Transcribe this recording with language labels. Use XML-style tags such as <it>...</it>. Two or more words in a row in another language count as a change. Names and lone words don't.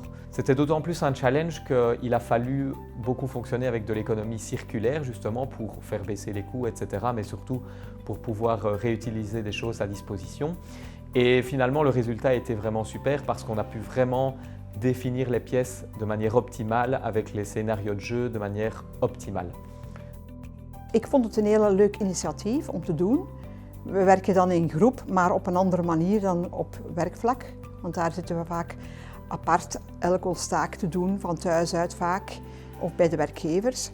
<fr>C'était d'autant plus un challenge qu'il a fallu beaucoup fonctionner avec de l'économie circulaire justement pour faire baisser les coûts, etc. mais surtout pour pouvoir réutiliser des choses à disposition. Et finalement le résultat a été vraiment super parce qu'on a pu vraiment définir les pièces de manière optimale avec les scénarios de jeu de manière optimale.</fr> <nl>Ik vond het een heel leuk initiatief om te doen. We werken dan in groep, maar op een andere manier dan op werkvlak. Want daar zitten we vaak apart elk ons taak te doen, van thuis uit vaak, of bij de werkgevers.</nl>